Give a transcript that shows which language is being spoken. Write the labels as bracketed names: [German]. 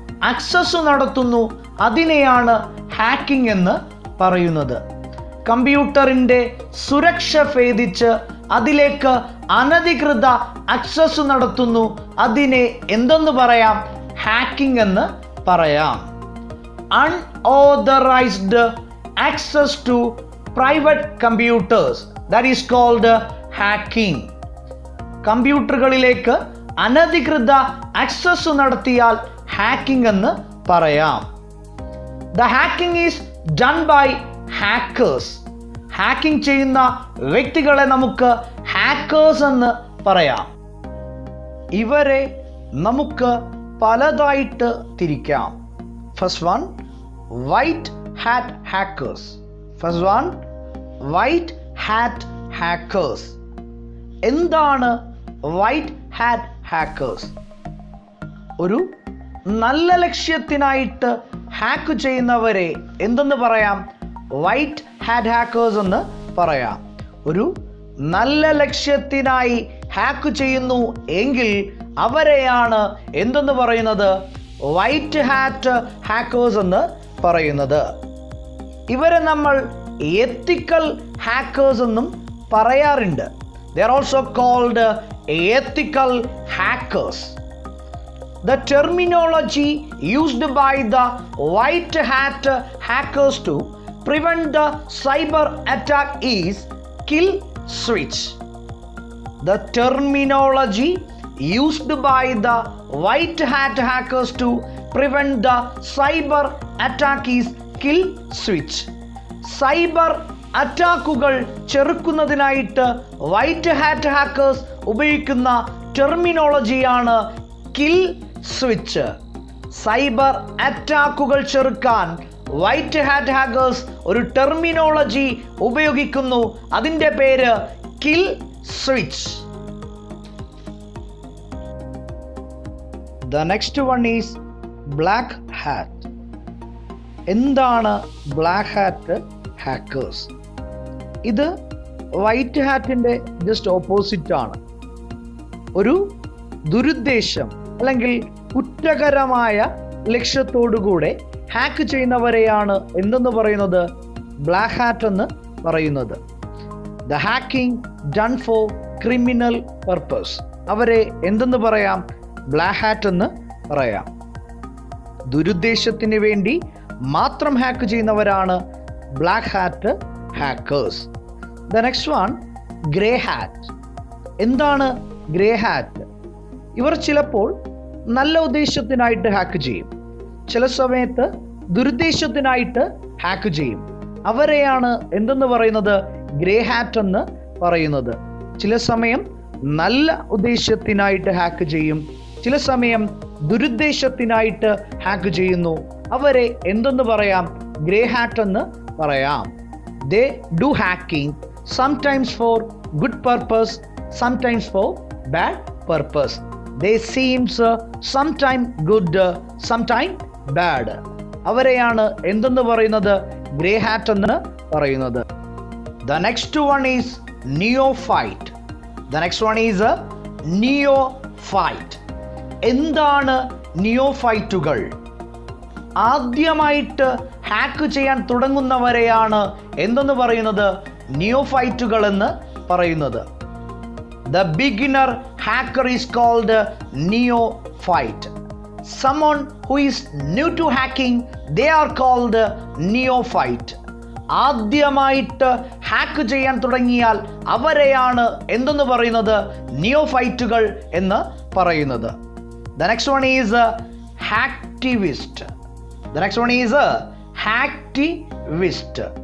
[Malayalam] Access നടത്തുന്നു, അതിനെയാണ് hacking എന്ന് പറയുന്നത്. കമ്പ്യൂട്ടറിൻ്റെ സുരക്ഷ ഭേദിച്ച് അതിലേക്ക് അനധികൃത ആക്സസ് നടത്തുന്നു, അതിനെ എന്തെന്ന് പറയാം? ഹാക്കിംഗ് എന്ന് പറയാം. [English] Unauthorized access to private computers, that is called hacking. [Malayalam] കമ്പ്യൂട്ടറുകളിലേക്ക് അനധികൃത ആക്സസ് നടത്തിയാൽ ഹാക്കിംഗ് എന്ന് പറയാം. [English] The hacking is done by hackers. [Malayalam] Hacking ചെയ്യുന്ന വ്യക്തികളെ നമുക്ക് ഹാക്കേഴ്സ് എന്ന് പറയാം. ഇവരെ നമുക്ക് പലതായിട്ട് തിരിക്കാം. [English] First one, white hat hackers. First one, white hat hackers. [Malayalam] എന്താണ് വൈറ്റ് ഹാറ്റ് ഹാക്കേഴ്സ്? ഒരു നല്ല ലക്ഷ്യത്തിനായിട്ട് ഹാക്ക് ചെയ്യുന്നവരെ എന്തെന്ന് പറയാം? വൈറ്റ് ഹാറ്റ് ഹാക്കേഴ്സ് എന്ന് പറയാം. ഒരു നല്ല ലക്ഷ്യത്തിനായി ഹാക്ക് ചെയ്യുന്നു എങ്കിൽ അവരെയാണ് എന്തെന്ന് പറയുന്നത്? വൈറ്റ് ഹാറ്റ് ഹാക്കേഴ്സ് എന്ന് പറയുന്നത്. ഇവരെ നമ്മൾ എത്തിക്കൽ ഹാക്കേഴ്സ് എന്നും പറയാറുണ്ട്. [English] They are also called ethical hackers. The terminology used by the white hat hackers to prevent the cyber attack is kill switch. The terminology used by the white hat hackers to prevent the cyber attack is kill switch. [Malayalam] Cyber അറ്റാക്കുകൾ ചെറുക്കുന്നതിനായിട്ട് white hat hackers ഉപയോഗിക്കുന്ന ടെർമിനോളജിയാണ് kill switch. Cyber അറ്റാക്കുകൾ ചെറുക്കാൻ white hat hackers ഒരു terminology ഉപയോഗിക്കുന്നു, അതിൻ്റെ പേര് kill switch. [English] The next one is black hat. [Malayalam] എന്താണ് black hat hackers? ഇത് white ഹാറ്റിൻ്റെ just opposite ആണ്. ഒരു ദുരുദ്ദേശം അല്ലെങ്കിൽ കുറ്റകരമായ ലക്ഷ്യത്തോടുകൂടെ ഹാക്ക് ചെയ്യുന്നവരെയാണ് എന്തെന്ന് പറയുന്നത്? ബ്ലാക്ക് ഹാറ്റ് എന്ന് പറയുന്നത്. [English] The hacking done for criminal purpose. [Malayalam] അവരെ എന്തെന്ന് പറയാം? ബ്ലാക്ക് ഹാറ്റ് എന്ന് പറയാം. ദുരുദ്ദേശത്തിന് വേണ്ടി മാത്രം ഹാക്ക് ചെയ്യുന്നവരാണ് black hat hackers. [English] the next one, [Malayalam] grey hat. എന്താണ് ഗ്രേ ഹാറ്റ്? ഇവർ ചിലപ്പോൾ നല്ല ഉദ്ദേശത്തിനായിട്ട് ഹാക്ക് ചെയ്യും, ചില സമയത്ത് ദുരുദ്ദേശത്തിനായിട്ട് ഹാക്ക് ചെയ്യും. അവരെയാണ് എന്തെന്ന് പറയുന്നത്? ഗ്രേ ഹാറ്റ് എന്ന് പറയുന്നത്. ചില സമയം നല്ല ഉദ്ദേശത്തിനായിട്ട് ഹാക്ക് ചെയ്യും, ചില സമയം ദുരുദ്ദേശത്തിനായിട്ട് ഹാക്ക് ചെയ്യുന്നു. അവരെ എന്തെന്ന് പറയാം? ഗ്രേ ഹാറ്റ് എന്ന് പറയാം. [English] They do hacking sometimes for good purpose, sometimes for bad purpose. They seems sometime good, sometime bad. [Malayalam] അവരെയാണ് എന്തെന്ന് പറയുന്നത്? ഗ്രേ ഹാറ്റ് എന്ന് പറയുന്നത്. [English] The next one is neophyte. The next one is neophyte. [Malayalam] എന്താണ് നിയോഫൈറ്റുകൾ? ആദ്യമായിട്ട് hack ചെയ്യാൻ തുടങ്ങുന്നവരെയാണ് എന്തെന്ന് പറയുന്നത്? നിയോഫൈറ്റുകൾ എന്ന് പറയുന്നത്. [English] The beginner hacker is called neophyte. Someone who is new to hacking, they are called neophyte. [Malayalam] ആദ്യമായിട്ട് ഹാക്ക് ചെയ്യാൻ തുടങ്ങിയാൽ അവരെയാണ് എന്തെന്ന് പറയുന്നത്? നിയോഫൈറ്റുകൾ എന്ന് പറയുന്നത്. [English] The next one is hacktivist. The next one is hacktivist.